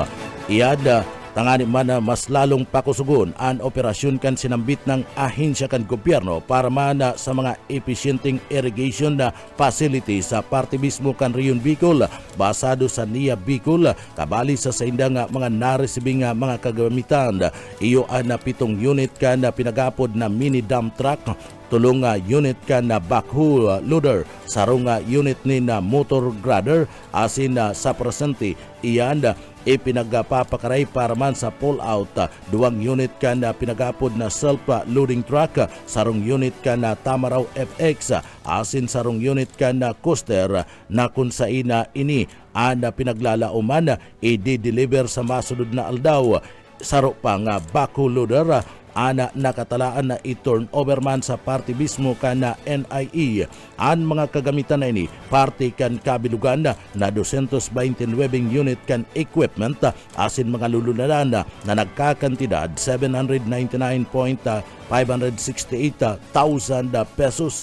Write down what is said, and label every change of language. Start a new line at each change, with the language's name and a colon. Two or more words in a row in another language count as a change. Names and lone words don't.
Bikol: Iyad tangani man mas lalong pakusugon ang operasyon kan sinambit ng ahensya kan gobyerno para man sa mga epesyenteng irrigation na facility sa parte mismo kan Riyon Bicol basado sa NIA Bicol kabali sa saindang mga naresibing mga kagamitan. Iyo na 7 unit kan na pinagapod na
English: mini dump truck,
Bikol: 3 unit kan na
English: backhoe loader,
Bikol: 1 unit ni na
English: motor grader
Bikol: asin sa presente iyan ipinagpapakaray para man sa pull-out, 2 unit ka na pinagapod na
English: self-loading truck,
Bikol: 1 unit ka na Tamaraw FX, asin 1 unit ka na coaster na kung sa ina ini na pinaglalauman i-deliver sa masunod na aldaw. Saro pa nga
English: backhoe loader
Bikol: ana nakatalaan na i-
English: turn over
Bikol: man sa parte mismo ka na NIE. Ang mga kagamitan na ini parte kan kabilugan na 229 unit kan equipment asin mga lulunadan na nagkakantidad 799.3 568,000 pesos.